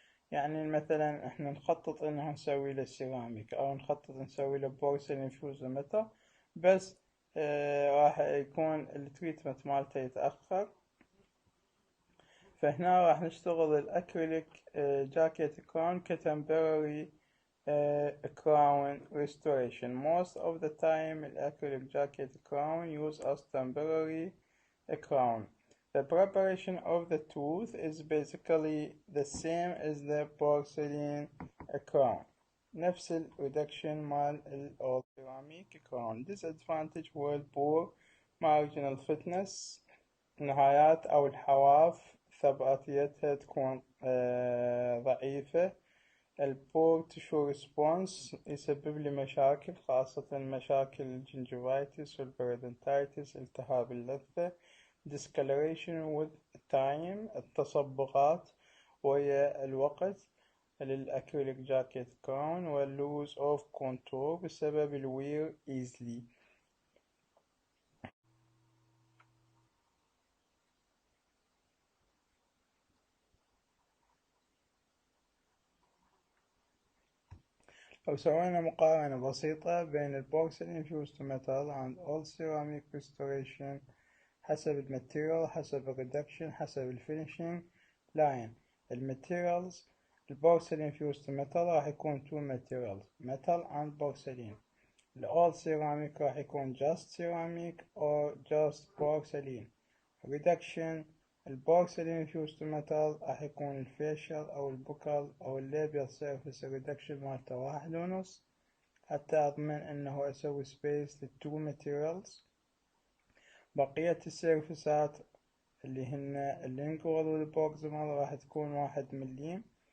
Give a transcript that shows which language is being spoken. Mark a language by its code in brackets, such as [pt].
[ar] يعني مثلا احنا نخطط انه نسوي له سيراميك او نخطط نسوي له بورسلين فيوز متر، بس راح يكون التريتمنت مالته يتأخر. فهنا راح نشتغل الأكريليك جاكيت كراون كتمبرري crown restoration. [en] Most of the time الأكريليك jacket crown use as temporary crown. The preparation of the tooth is basically the same as the porcelain crown. [ar] نفس ال reduction مال ال ceramic crown. [en] Disadvantage will poor marginal fitness. [ar] النهايات أو الحواف ثباتيتها تكون ضعيفة. البور تشو ريسبونس يسبب لي مشاكل، خاصة مشاكل الجنجيفايتس والبريدنتايتس، التهاب اللثة. [en] discoloration with time [ar] التصبغات ويا الوقت [en] للأكريليك jacket crown. واللوز of contour بسبب الوير easily. [ar] لو سوينا مقارنة بسيطة بين البورسلين [en] fused metal and all ceramic restoration [ar] حسب الماتيريال، حسب الريدكشن، حسب الفينيشينج لاين. [en] الماتيريالز البورسلين fused metal راح يكون two materials metal and porcelain. all ceramic راح يكون just ceramic or just porcelain. [ar] reduction البورسلين fused metal راح يكون الفيشل أو البوكال أو الليبيال سيرفيس الريدكشن مالته 1.5 حتى أضمن إنه أسوي سبيس للتو ماتيريالز. بقية السيرفيسات اللي هن اللينجوال والبروكسيمال راح تكون 1 مليم.